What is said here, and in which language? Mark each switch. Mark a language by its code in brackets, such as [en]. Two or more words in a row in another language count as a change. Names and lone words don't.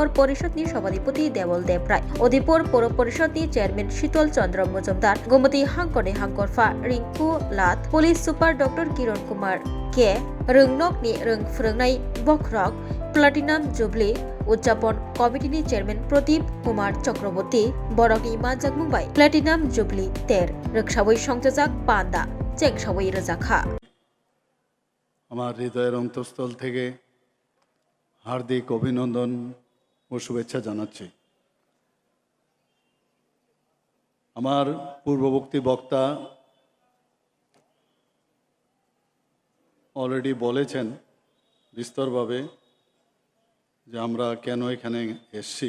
[trp] परिषदनि सभापति देवल देव राय उदयपुर पौर परिषदनि चेयरमैन शीतल चंद्र मजुमदार गोमती हांकरनि हांकरफा रिंकू लात [en] police super [trp] डॉक्टर किरण कुमार के रोंनकनि रोंफ्रोंनाय बख्रक [en] platinum jubilee [trp] उद्यापन कमिटिनि चेयरमैन प्रदीप कुमार चक्रवर्ती बरकनि मानजाक मुंबाय [en] platinum jubilee [trp] तेर रोखसावै संजाजाक पान्दा चेकसावै रजाखा [bn] আমার হৃদয়ের অন্তঃস্থল থেকে হার্দিক অভিনন্দন ও শুভেচ্ছা জানাচ্ছি। আমার পূর্ববর্তী বক্তা অলরেডি বলেছেন বিস্তরভাবে যে আমরা কেন এখানে এসেছি।